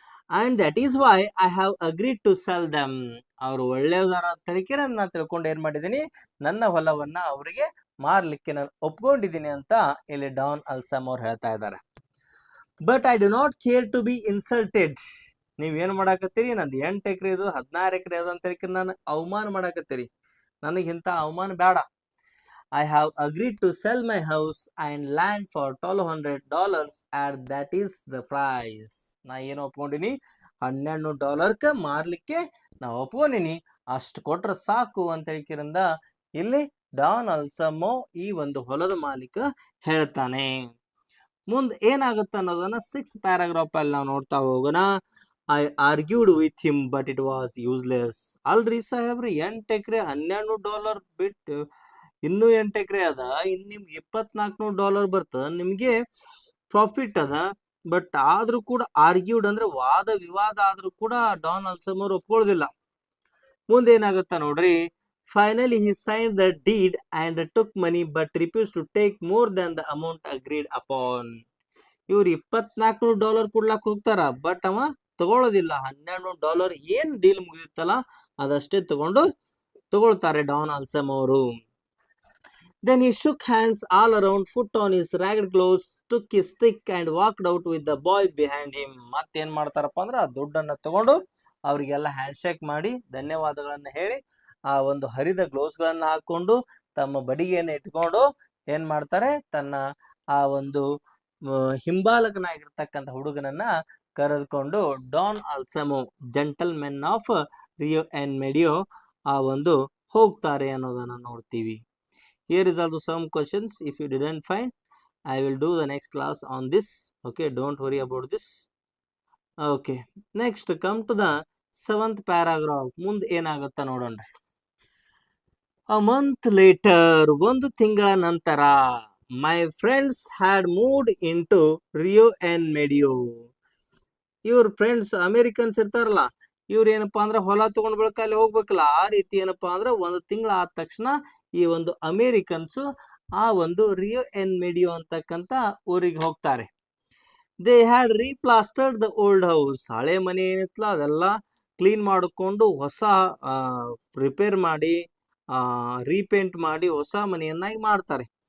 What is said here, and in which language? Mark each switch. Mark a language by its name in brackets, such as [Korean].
[English] And that is why I have agreed to sell them. [Kannada] ಅವ್ರು ಒಳ್ಳೆಯದಾರ ತಳಿಕೆ ನಾನು ತಿಳ್ಕೊಂಡು ಏನ್ ಮಾಡಿದೀನಿ, ನನ್ನ ಹೊಲವನ್ನ ಅವರಿಗೆ ಮಾರ್ಲಿಕ್ಕೆ ನಾನು ಒಪ್ಕೊಂಡಿದ್ದೀನಿ ಅಂತ ಇಲ್ಲಿ ಡಾನ್ ಅಲ್ಸಮ್ ಅವ್ರು ಹೇಳ್ತಾ ಇದ್ದಾರೆ. [English] But I do not care to be insulted. [Kannada] ನೀವೇನ್ ಮಾಡಾಕತ್ತೀರಿ, ನಂದು 8 ಎಕರೆ ಇದು, 16 ಎಕರೆ ಅದು ಅಂತ ಹೇಳಿ ನಾನು ಅವಮಾನ ಮಾಡಾಕತ್ತೀರಿ. ನನಗಿಂತ ಅವಮಾನ ಬೇಡ. [English] I have agreed to sell my house and land for $1,200 and that is the price. [Kannada] ನಾ ಏನು ಒಪ್ಕೊಂಡಿನಿ, $12 ಮಾರ್ಲಿಕ್ಕೆ ನಾ ಒಪ್ಕೊಂಡಿನಿ, ಅಷ್ಟು ಕೊಟ್ರೆ ಸಾಕು ಅಂತ ಹೇಳಿಕಿರಿಂದ ಇಲ್ಲಿ ಡಾನ್ ಅಲ್ಸಮೋ ಈ ಒಂದು ಹೊಲದ ಮಾಲೀಕ ಹೇಳ್ತಾನೆ. ಮುಂದೆ ಏನಾಗುತ್ತೆ ಅನ್ನೋದನ್ನ 6th ಪ್ಯಾರಾಗ್ರಾಫ್ ಅಲ್ಲಿ ನಾವು ನೋಡ್ತಾ ಹೋಗೋಣ. [English] I argued with him but it was useless. [Kannada] ಅಲ್ರಿ ಸಾಹೇಬ್ರಿ, 8 ಎಕರೆ $12 ಬಿಟ್ಟು ಇನ್ನೂ 8 ಎಕರೆ ಅದ, ಇನ್ನು ನಿಮ್ಗೆ $2,400 ಬರ್ತದ, ನಿಮ್ಗೆ ಪ್ರಾಫಿಟ್ ಅದ. ಬಟ್ ಆದ್ರೂ ಕೂಡ ಆರ್ಗ್ಯೂಡ್ ಅಂದ್ರೆ ವಾದ ವಿವಾದ ಆದ್ರೂ ಕೂಡ ಡಾನ್ ಅಲ್ಸಮೋರ್ ಒಪ್ಕೊಳ್ಳೋದಿಲ್ಲ. ಮುಂದೆ ಏನಾಗುತ್ತಾ ನೋಡ್ರಿ. [English] Finally he signed the deed and took money but refused to take more than the amount agreed upon. [Kannada] ಇವ್ರು $2,400 ಕೊಡ್ಲಾಕ್ ಹೋಗ್ತಾರ, ಬಟ್ ಅವ ತಗೊಳ್ಳೋದಿಲ್ಲ. $12 ಏನ್ ಡೀಲ್ ಮುಗಿದಿತ್ತಲ್ಲ ಅದಷ್ಟೇ ತಗೊಳ್ತಾರೆ ಡಾನ್ ಅಲ್ಸಮ್ ಅವರು. [English] Then he shook hands all around, put on his ragged clothes, took his stick and walked out with the boy behind him. [Kannada] ಮತ್ತೇನ್ ಮಾಡ್ತಾರಪ್ಪ ಅಂದ್ರೆ ಆ ದುಡ್ಡನ್ನ ತಗೊಂಡು ಅವರಿಗೆಲ್ಲ ಹ್ಯಾಂಡ್ ಶೇಕ್ ಮಾಡಿ ಧನ್ಯವಾದಗಳನ್ನ ಹೇಳಿ ಆ ಒಂದು ಹರಿದ ಗ್ಲೌಸ್ ಗಳನ್ನ ಹಾಕೊಂಡು ತಮ್ಮ ಬಡಿಗೆಯನ್ನು ಇಟ್ಕೊಂಡು ಏನ್ ಮಾಡ್ತಾರೆ, ತನ್ನ ಆ ಒಂದು ಹಿಂಬಾಲಕನಾಗಿರ್ತಕ್ಕಂಥ ಹುಡುಗನನ್ನ ಕರೆದುಕೊಂಡು Don ಅಲ್ಸಮೋ gentlemen of Rio and ಮೆಡಿಯೋ ಆ ಒಂದು ಹೋಗ್ತಾರೆ ಅನ್ನೋದನ್ನ ನೋಡ್ತೀವಿ. [English] Here is also some questions. If you didn't find, I will do the next class on this. Okay, don't worry about this. Okay, next come to the 7th paragraph. [Kannada] ಮುಂದೆ ಏನಾಗುತ್ತಾ ನೋಡೋಣ. [English] A month later, [Kannada] ಒಂದು ತಿಂಗಳ ನಂತರ, [English] my friends had moved into Rio and Medio. [Kannada] ಇವ್ರ friends Americans ಇರ್ತಾರಲ್ಲ, ಇವ್ರು ಏನಪ್ಪಾ ಅಂದ್ರೆ ಹೊಲ ತಗೊಂಡ್ ಬೆಳಕ ಅಲ್ಲಿ ಹೋಗ್ಬೇಕಲ್ಲ, ಆ ರೀತಿ ಏನಪ್ಪಾ ಅಂದ್ರೆ ಒಂದು ತಿಂಗಳ ಆದ ತಕ್ಷಣ ಈ ಒಂದು ಅಮೇರಿಕನ್ಸು ಆ ಒಂದು ರಿಯೋ ಎನ್ ಮೆಡಿಯೋ ಅಂತಕ್ಕಂಥ ಊರಿಗೆ ಹೋಗ್ತಾರೆ. [English] They had replastered the old house. [Kannada] ಹಳೆ ಮನೆ ಏನಿತ್ತಲ್ಲ ಅದೆಲ್ಲ ಕ್ಲೀನ್ ಮಾಡಿಕೊಂಡು ಹೊಸ ರಿಪೇರ್ ಮಾಡಿ ರೀಪೇಂಟ್ ಮಾಡಿ ಹೊಸ ಮನೆಯನ್ನಾಗಿ ಮಾಡ್ತಾರೆ.